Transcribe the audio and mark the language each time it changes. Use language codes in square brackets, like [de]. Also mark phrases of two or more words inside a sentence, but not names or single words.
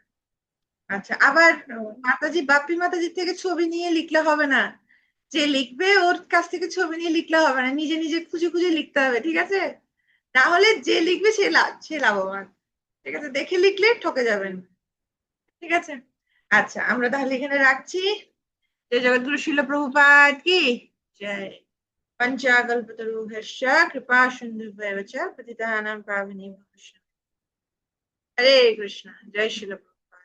[bn] আচ্ছা, আবার মাতাজি, বাপ্পি মাতাজির থেকে ছবি নিয়ে লিখলে হবে না, যে লিখবে ওর কাছ থেকে ছবি নিয়ে লিখলে হবে না, নিজে নিজে খুঁজে খুঁজে লিখতে হবে, ঠিক আছে? তাহলে যে লিখবে সে লাভবান, ঠিক আছে? দেখে লিখলে ঠকে যাবেন, ঠিক আছে? আচ্ছা, আমরা তাহলে এখানে রাখছি। জয় জগদ্গুরু শিল প্রভুপাদ কি জয়। [sa] পঞ্চাকল্পতরুভ্যশ্চ কৃপা সিন্ধুভ্যেব চ পতিতানাং পাবনেভ্যো বৈষ্ণবেভ্যো। [bn] হরে কৃষ্ণ, জয় শিল প্রভুপাদ।